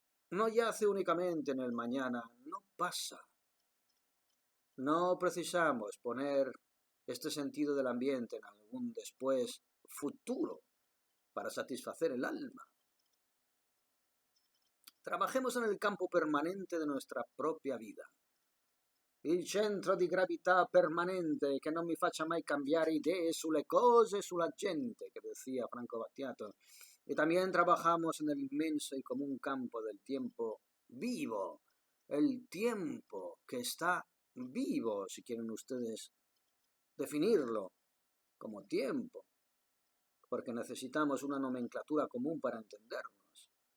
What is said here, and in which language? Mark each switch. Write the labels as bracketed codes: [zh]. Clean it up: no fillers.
[es] No yace únicamente en el mañana, no pasa. No precisamos poner este sentido del ambiente en algún después futuro para satisfacer el alma. Trabajemos en el campo permanente de nuestra [it] propria vita. Il centro di gravità permanente che non mi faccia mai cambiare idee sulle cose, sulla gente, [es] que decía Franco Battiato. Y también trabajamos en el inmenso y común campo del tiempo vivo, el tiempo que está vivo, si quieren ustedes definirlo como tiempo, porque necesitamos una nomenclatura común para entendernos.